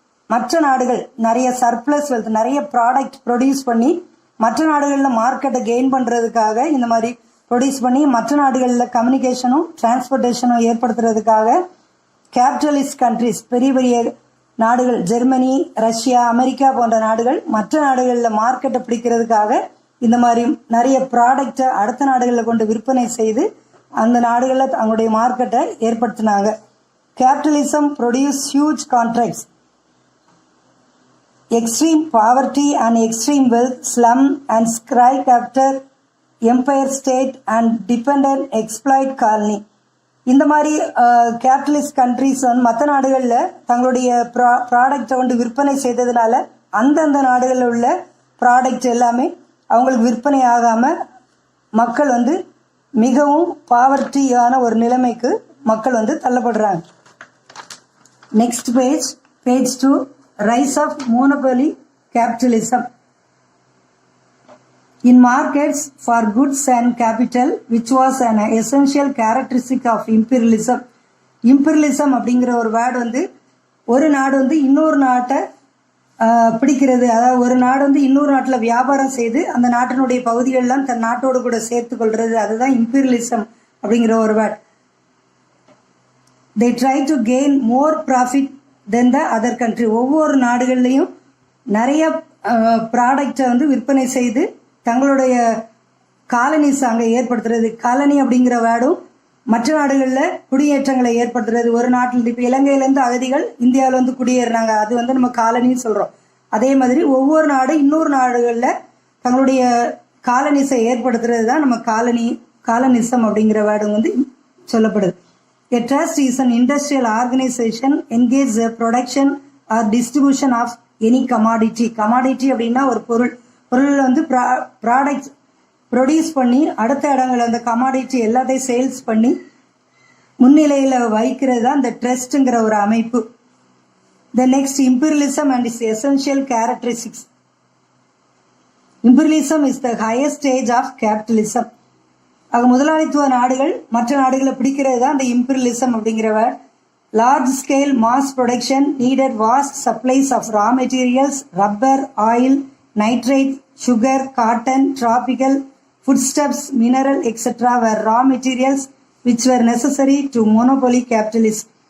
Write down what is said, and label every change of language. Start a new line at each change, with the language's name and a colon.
Tamil: மற்ற நாடுகள் நிறைய சர்ப்ளஸ் வெல்த், நிறைய ப்ராடக்ட் ப்ரொடியூஸ் பண்ணி மற்ற நாடுகளில் மார்க்கெட்டை கெயின் பண்ணுறதுக்காக இந்த மாதிரி ப்ரொடியூஸ் பண்ணி மற்ற நாடுகளில் கம்யூனிகேஷனும் டிரான்ஸ்போர்ட்டேஷனும் ஏற்படுத்துறதுக்காக கேபிட்டலிஸ்ட் கண்ட்ரிஸ், பெரிய பெரிய நாடுகள், ஜெர்மனி, ரஷ்யா, அமெரிக்கா போன்ற நாடுகள் மற்ற நாடுகளில் மார்க்கெட்டை பிடிக்கிறதுக்காக இந்த மாதிரி நிறைய ப்ராடக்டை அடுத்த நாடுகளில் கொண்டு விற்பனை செய்து அந்த நாடுகளில் தங்களுடைய மார்க்கெட்டை ஏற்படுத்தினாங்க.
English: Capitalism produce huge contracts. Extreme poverty and extreme wealth, slum and skyscraper, empire state and dependent exploit colony.
Tamil: இந்த மாதிரி கேபிட்டலிஸ்ட் கண்ட்ரிஸ் வந்து மற்ற நாடுகளில் தங்களுடைய ப்ராடக்டை வந்து விற்பனை செய்ததுனால அந்தந்த நாடுகளில் உள்ள ப்ராடக்ட் எல்லாமே அவங்களுக்கு விற்பனை ஆகாமல் மக்கள் வந்து மிகவும் பாவர்ட்டியான ஒரு நிலைமைக்கு மக்கள் வந்து தள்ளப்படுறாங்க.
English: Next page 2, Rise of monopoly capitalism. In markets for goods and capital, which was an essential characteristic of imperialism.
Tamil: Imperialism அப்படிங்கிற ஒரு வேர்டு வந்து ஒரு நாடு வந்து இன்னொரு நாட்டை பிடிக்கிறது, அதாவது ஒரு நாடு வந்து இன்னொரு நாட்டில் வியாபாரம் செய்து அந்த நாட்டினுடைய பகுதிகளெலாம் தன் நாட்டோடு கூட சேர்த்து கொள்வது, அதுதான் imperialism அப்படிங்கிற ஒரு word.
English: They try to gain more profit then the other country.
Tamil: ஒவ்வொரு நாடுகள்லையும் நிறைய ப்ராடக்டை வந்து விற்பனை செய்து தங்களுடைய காலனிஸ் அங்கே ஏற்படுத்துறது. காலனி அப்படிங்கிற வேர்டும் மற்ற நாடுகளில் குடியேற்றங்களை ஏற்படுத்துறது. ஒரு நாட்டில் இப்போ இலங்கையிலேருந்து அகதிகள் இந்தியாவில் வந்து குடியேறினாங்க, அது வந்து நம்ம காலனின்னு சொல்கிறோம். அதே மாதிரி ஒவ்வொரு நாடு இன்னொரு நாடுகளில் தங்களுடைய காலனிஸை ஏற்படுத்துறது தான் நம்ம காலனிசம் அப்படிங்கிற வேர்டு வந்து சொல்லப்படுது.
English: A trust is an industrial organization engaged in production or distribution of any commodity.
Tamil: Commodity அப்படின்னா ஒரு பொருள் வந்து ப்ராடக்ட் ப்ரொடியூஸ் பண்ணி அடுத்த இடங்கள் அந்த கமாடிட்டி எல்லாத்தையும் சேல்ஸ் பண்ணி முன்னிலையில் வைக்கிறது தான் இந்த ட்ரஸ்ட்டுங்கிற ஒரு அமைப்பு.
English: The next, imperialism and its essential characteristics. Imperialism is the highest stage of capitalism.
Tamil: ஆக முதலாளித்துவ நாடுகள் மற்ற நாடுகளை பிடிக்கிறது தான் அந்த இம்பீரியலிசம் அப்படிங்கிறவர்.
English: Large scale mass production needed vast supplies of raw materials, rubber, oil, nitrate, sugar, cotton, tropical foodstuffs, mineral etcetera were raw materials which were necessary to monopoly capitalist.